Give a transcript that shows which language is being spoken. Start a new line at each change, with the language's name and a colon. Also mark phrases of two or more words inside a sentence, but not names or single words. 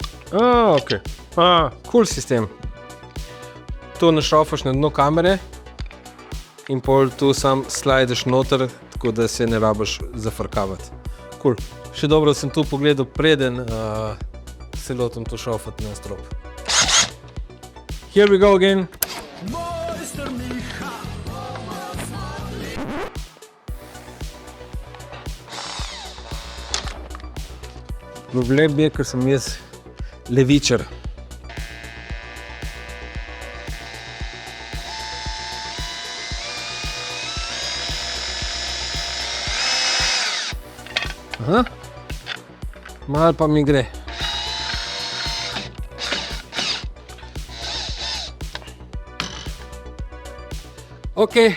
Slovenian: Ok. Cool sistem. To našrofaš na dno kamere in pol tu sam slajdeš noter, tako da se ne rabiš zafrkavati. Cool. Še dobro sem tu pogledal preden se lotim to šrofati na strop.
English: Here we go again.
Slovenian: Problem je, ker sem jaz levičar. Aha. Malo pa mi gre. Ok.